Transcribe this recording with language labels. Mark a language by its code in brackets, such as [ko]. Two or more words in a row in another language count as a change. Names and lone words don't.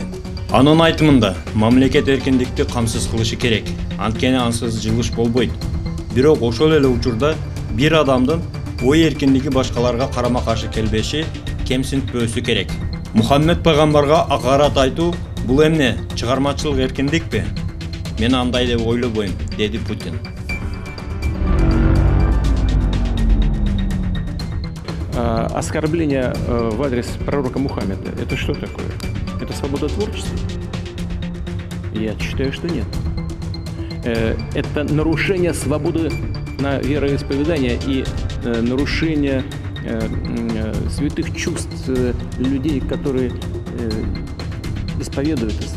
[ky] Анын айтымында, мамлекет эркиндикти камсыз кылышы керек, анткени ансыз жылыш болбойт. Бирок ошол эле учурда бир адамдын ой эркиндиги башкаларга карама-каршы келбеши, кемсинтпөөсү керек. Мухаммед пайгамбарга акарат айтуу бул эмне, чыгармачылык эркиндикпи? Мен андай деп ойлобойм, деди Путин. [ru] Оскорбление в адрес пророка Мухаммеда – это что такое? Это свобода творчества? Я считаю, что нет. Это нарушение свободы на вероисповедание и нарушение святых чувств людей, которые исповедуют ислам.